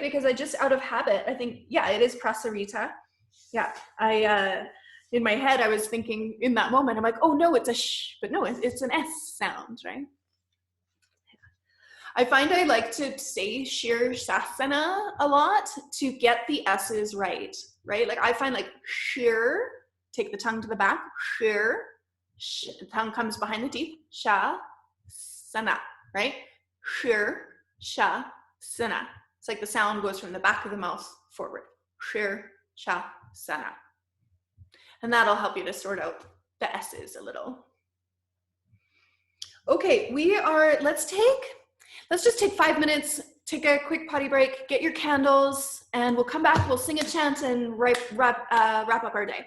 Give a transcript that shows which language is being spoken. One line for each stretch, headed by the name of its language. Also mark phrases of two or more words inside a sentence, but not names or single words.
English: Because I just out of habit, I think, yeah, it is prasarita. Yeah, in my head, I was thinking in that moment, I'm like, oh no, it's a sh, but no, it's an S sound, right? I find I like to say shir shasana a lot to get the S's right? Like I find like shir, take the tongue to the back, shir, the tongue comes behind the teeth, sha, sana, right? Shir, sha, sana. It's like the sound goes from the back of the mouth forward. Shir, sha, sana. And that'll help you to sort out the S's a little. Okay, let's just take 5 minutes, take a quick potty break, get your candles, and we'll come back, we'll sing a chant and wrap up our day.